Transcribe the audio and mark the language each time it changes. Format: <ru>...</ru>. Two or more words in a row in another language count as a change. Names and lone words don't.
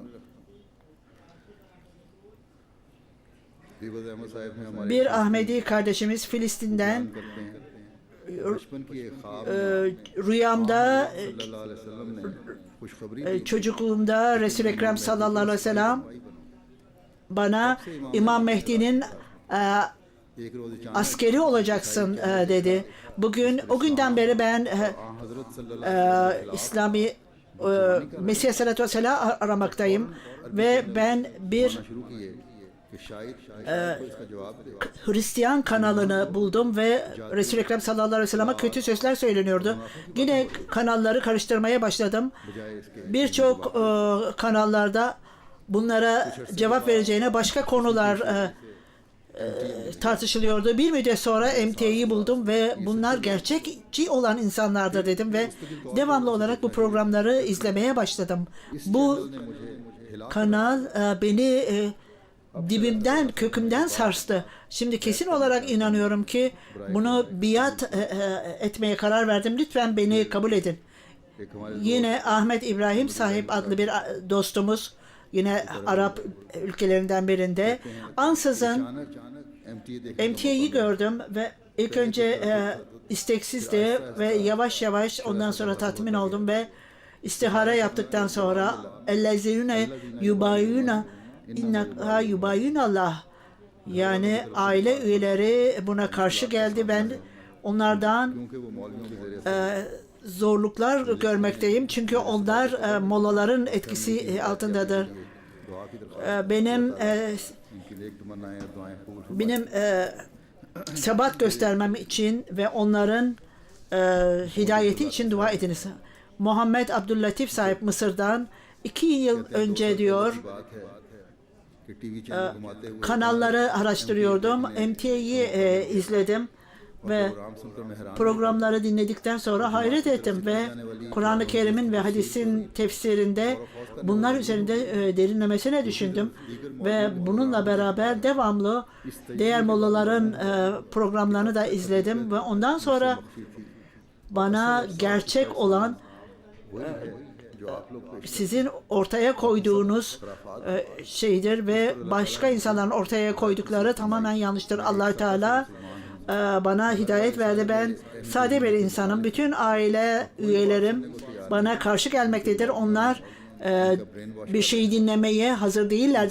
<tr>Bir Ahmedi kardeşimiz Filistin'den rüyamda çocukluğumda Resul-i Ekrem</tr> <ar>صلى الله عليه وسلم</ar> <tr>bana İmam Mehdi'nin</tr> <ur>ایک روز اچانک</ur> <tr>askeri olacaksın dedi. Bugün o günden beri ben</tr> <ur>حضرت صلی اللہ</ur> <tr>İslami Mesih</tr> <ar>عليه الصلاة والسلام</ar> <tr>aramaktayım ve ben bir</tr> <ur>شروع کیے کہ شاید کو اس کا جواب دے.</ur> <tr>Hristiyan kanalını buldum ve Resul-i Ekrem</tr> <ar>صلى الله عليه وسلم</ar> <tr>kötü sözler söyleniyordu. Yine kanalları karıştırmaya başladım.</tr> <ur>بجائے اس کے</ur> <tr>Birçok kanallarda bunlara cevap vereceğine başka konular tartışılıyordu. Bir müddet sonra MT'yi buldum ve bunlar gerçekçi olan insanlardır dedim ve devamlı olarak bu programları izlemeye başladım. Bu kanal beni dibimden, kökümden sarstı. Şimdi kesin olarak inanıyorum ki bunu biat etmeye karar verdim. Lütfen beni kabul edin.</tr> <ur>ایک ہمارے</ur> <tr>Yine Ahmet İbrahim sahip adlı bir dostumuz, yine Arap ülkelerinden birinde, ansızın</tr> <ur>اچانک MTA</ur> <tr>MTA'yı gördüm ve ilk önce isteksizdi ve yavaş yavaş ondan sonra tatmin oldum ve istihara yaptıktan sonra</tr> <ar>الذين يبايعون إنك يبايعون الله,</ar> <tr>yani aile üyeleri buna karşı geldi. Ben onlardan</tr> <ur>کیونکہ وہ مولویوں کے ذریعے</ur> <tr>zorluklar görmekteyim çünkü onlar molaların etkisi altındadır.</tr> <ur>دعا کی درخواست</ur> <tr>Benim</tr> <ur>ان کی نیک تمنائیں اور دعائیں قبول فرمائے.</ur> <tr>benim sebat göstermem için ve onların hidayeti için dua ediniz. Muhammed Abdüllatif sahip Mısır'dan 2 yıl önce diyor,</tr> <ur>بات ہے کہ ٹی وی چینل گھماتے ہوئے</ur> <tr>kanalları araştırıyordum. MTA'yı izledim ve</tr> <ur>پروگرام سن کر میں حیران</ur> <tr>programları dinledikten sonra hayret ettim ve Kur'an-ı Kerim'in ve hadisin tefsirinde bunlar üzerinde derinlemesine düşündüm ve bununla beraber devamlı diğer mollaların programlarını da izledim ve ondan sonra bana gerçek olan</tr> <ur>جو آپ لوگ پیش</ur> <tr>sizin ortaya koyduğunuz şeydir ve başka insanların ortaya koydukları tamamen yanlıştır. Allah Teala bana hidayet verdi. Ben sade bir insanım. Bütün aile üyelerim bana karşı gelmektedir. Onlar bir şeyi dinlemeye hazır değillerdir.</tr>